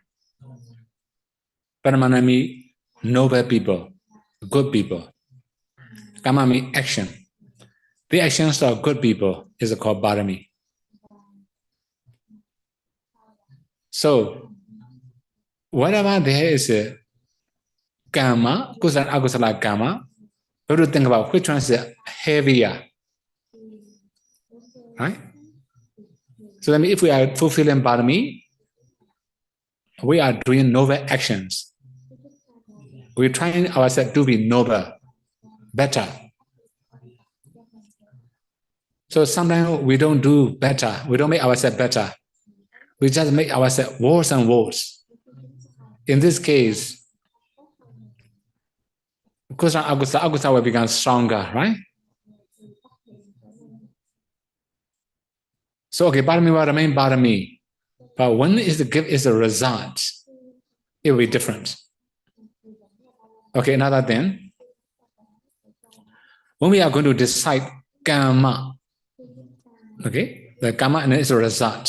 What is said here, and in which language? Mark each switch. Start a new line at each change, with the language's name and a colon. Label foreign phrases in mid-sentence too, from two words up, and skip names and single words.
English: Paramana means noble people, good people. Kamma means action. The actions of good people is called parami. So, whenever there is a kamma,
Pali: kusala, akusala kamma,
English: we have to think about which one is heavier. Right? So that means if we are fulfilling parami, we are doing noble actions. We're trying ourselves to be noble, better. So sometimes we don't do better. We don't make ourselves better. We just make ourselves worse and worse. In this case,
Pali: kusala, akusala
English: will become stronger, right? So okay, parami will remain parami. But when is the gift is the result, it will be different. Okay, another thing. When we are going to decide kamma, okay, the kamma is a result.